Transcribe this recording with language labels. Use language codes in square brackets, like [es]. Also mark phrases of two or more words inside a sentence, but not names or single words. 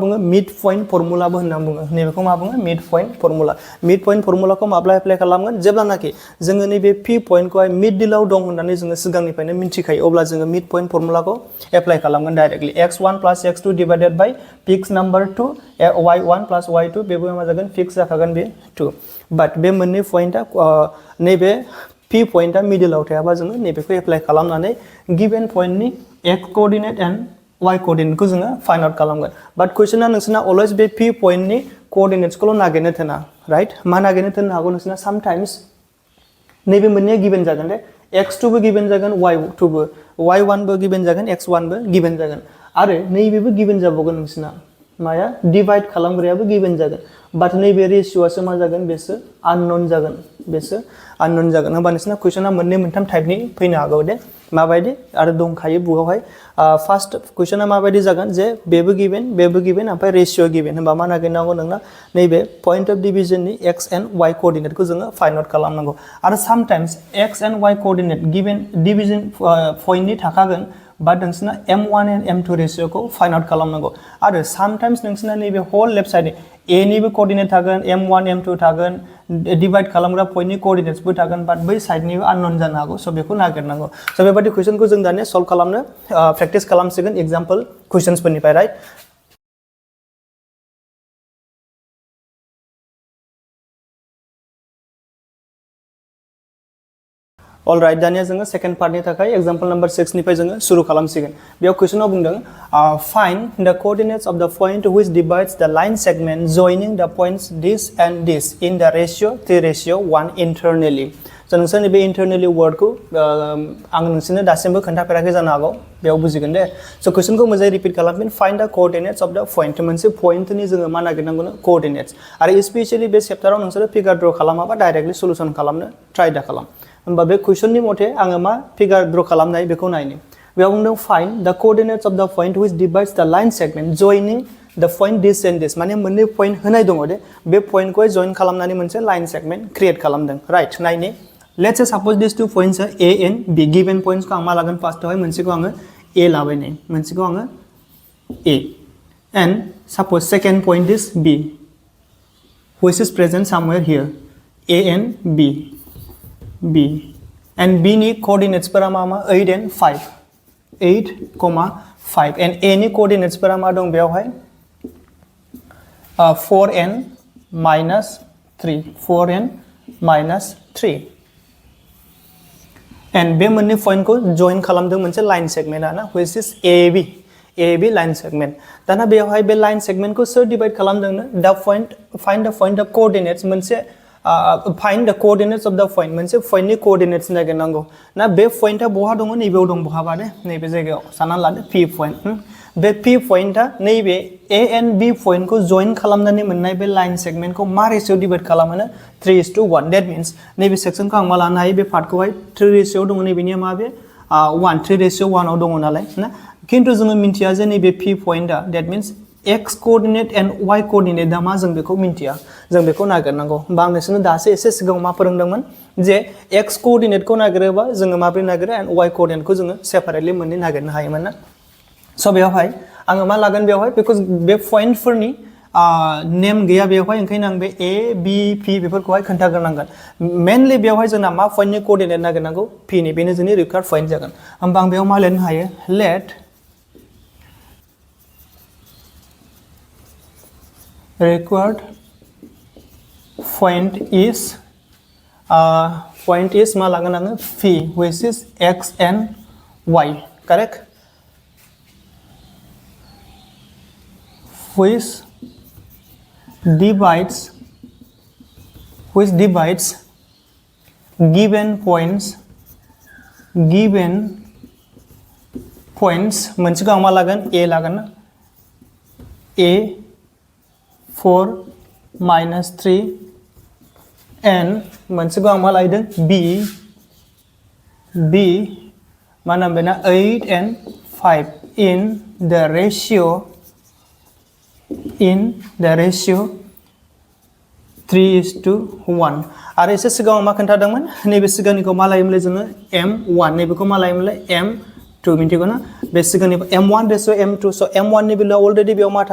[brx] बुङो [en] mid point [brx] फर्मुलाबो होनना बुङो नैबेखौ मा बुङो [en] mid point [brx] फर्मुलाखौ माब्ला एप्लाइ खालामगोन जेब्लानाखि जोङो नैबे p पॉइंटखौहाय मिडलआव दं होननानै जोङो सिगांनिफ्रायनो मिन्थिखायो अब्ला जोङो मिड पॉइंट फर्मुलाखौ एप्लाइ खालामगोन [en] directly x1 plus x2 divided by fix number 2 y1 plus y2 [brx] बेबो मा जागोन फिक्स जाखागोन बे 2 बाट बे मोननै पॉइंटआ नैबे p पॉइंटआ मिडलआव थायाबा जोङो नैबेखौ एप्लाइ खालामनानै गिवन पॉइंटनि [en] x coordinate and y [brx] कोऑर्डिनेटखौ जोङो [en] find out [brx] खालामगोन बाट क्वेश्चना नोंसोरना अलवेज बे p पॉइंटनि कोऑर्डिनेट्सखौल' नागिरनो थोना राइट मा नागिरनो थोननो हागौ नोंसोरना समटाइम्स नैबे मोननैया गिवन जागोन दे x2 बो गिवन जागोन y2 बो y1 बो गिवन जागोन x1 बो गिवन जागोन आरो नैबेबो गिवन जाबावगोन नोंसोरना माया डिवाइड खालामग्रायाबो गिवन जागोन बाट नैबे रेशियोआसो मा जागोन बेसो आननोन जागोन होमबा नोंसिना कुइसना मोननै मोनथाम टाइपनि फैनो हागौ दे माबायदि आरो दंखायो बुकआवहाय फार्स्ट कुइसना माबायदि जागोन जे बेबो गिवन ओमफ्राय रेशियो गिवन होमबा मा नागिरनांगौ नोंना नैबे [en] point of [brx] डिविजननि [en] x and y [brx] कोऑर्डिनेटखौ जोङो [en] find out [brx] खालामनांगौ आरो समटाइम्स [en] x and y coordinate given division [brx] पॉइंटनि थाखागोन बाट नोंसिना [en] m1 and m2 [brx] रेशियोखौ [en] find out [brx] खालामनांगौ आरो समटाइम्स नोंसिना नैबे [en] whole left side [brx] a निबो कोऑर्डिनेट थागोन m1 m2 थागोन डिवाइड खालामग्रा पॉइंटनि कोऑर्डिनेट्सबो थागोन बाट बै साइडनिबो आननोन जानो हागौ सो बेखौ नागिरनांगौ सो बेबायदि क्वेश्चनखौ जों दानिया सल्व खालामनो प्रेक्टिस खालामसिगोन एग्जांपल क्वेश्चन्सफोरनिफ्राय राइट [en] All right, [brx] दानिया जोङो सेकेंड पार्टनि थाखाय [en] example number 6 [brx] निफ्राय जोङो शुरू खालामसिगोन बेयाव क्वेश्चनाव बुंदों [en] find the coordinates of the point which divides the line segment joining the points this and this in the ratio 3:1 internally so [brx] नोंसोरनि बे इंटरनली वर्डखौ आं नोंसोरनो दासिमबो खोन्थाफेराखै जानो हागौ बेयाव बुजिगोन दे सो क्वेश्चनखौ मोजाङै रिपिट खालामफिन [en] find the coordinates of the point [brx] मोनसे पॉइंटनि जोङो मा नागिरनांगौ कोऑर्डिनेट्स आरो स्पेशली बे चैप्टाराव नोंसोरो [en] figure draw [brx] खालामाबा [en] directly solution [brx] खालामनो ट्राइ दा खालाम होमबा बे क्वेश्चननि मथे आङो मा [en] figure draw [brx] खालामनाय बेखौ नायनो बेयाव बुंदों [en] find the coordinates of the point which divides the line segment joining the point this and this [brx] माने मोननै पॉइंट होनाय दङ दे बे पॉइंटखौ जॉइन खालामनानै मोनसे [en] line segment create [brx] खालामदों राइट नायनि [en] let's say suppose this two points are a and b given points [brx] को आं मा लागोन फार्स्टआवहाय मोनसेखौ आङो a लाबाय नै मोनसेखौ आङो [en] a and suppose second point is b which is present somewhere here a and b and b [brx] नि coordinates फोरा मा [en] 8 and 5 8, 5 and a [brx] नि coordinates फोरा मा दं बेयावहाय [en] 4 and -3 and [brx] बे मोननै पॉइंट को जॉइन खालामदों मोनसे लाइन सेगमेंट ना [en] which is AB line segment [brx] दाना बेयावहाय बे [en] line segment [brx] को सोर डिवाइड खालामदोंनो द पॉइंट [en] find the point of coordinates [brx] मोनसे [en] find the coordinates of the point [brx] मोनसे पॉइंटनि कोऑर्डिनेट्स नागिरनांगौ ना बे पॉइंटआ बहा दङ नैबेयाव दं बहाबा दे नैबे जायगायाव सानना लादो p पॉइंट बे p पॉइंटआ नैबे [en] a and b [brx] पॉइंट को जॉइन खालामनानै मोननाय बे [en] line segment [brx] को मा रेशियो डिवाइड खालामोनो 3:1 [en] that means [brx] नैबे सेक्शनखौ आं मा लानो हायो बे पार्टखौहाय 3 रेशियो दङ नैबेनिया मा बे 3:1 आव दङ नालाय ना किन्तु जोङो मिन्थिया जे नैबे p पॉइंटआ [en] that means x coordinate and y coordinate [brx] दा मा जों बेखौ मिन्थिया जों बेखौ नागिरनांगौ होमबा आं नोंसोरनो दासो एसे सिगाङाव मा फोरोंदोंमोन जे x कोऑर्डिनेटखौ नागिरोबा जोङो माब्रै नागिरो [en] and y [brx] कोऑर्डिनेटखौ जोङो सेपारेटली मोननै नागिरनो हायोमोन ना सो बेयावहाय आङो मा लागोन बेयावहाय बिकज बे पॉइंटफोरनि नेम गैया बेयावहाय ओंखायनो आं बे a b p बेफोरखौहाय खोन्थाग्रोनांगोन मेनलि बेयावहाय जोंना मा पॉइंटनि कोऑर्डिनेट नागिरनांगौ p नि बेनो जोंनि [en] required point [brx] जागोन होमबा आं बेयाव मा लिरनो हायो लेट [en] required point is [brx] मा लागोन आङो [en] phi which is x and y correct which divides given points [brx] मोनसेखौ आं मा लागोन a लागोन ना a 4 -3 and मोनसेखौ आं मा लायदों b मा नाम बेना [en] 8 and 5 in the ratio [brx] 3:1 आरो एसे सिगाङाव मा खोन्थादोंमोन नैबे सिगांनिखौ मा लायोमोनलाय जोङो m1 नैबेखौ मा लायोमोनलाय m2 मिन्थिगौ ना बे सिगांनि m1 रेशियो m2 सो m1 नि भेलुआ अलरेडी बेयाव मा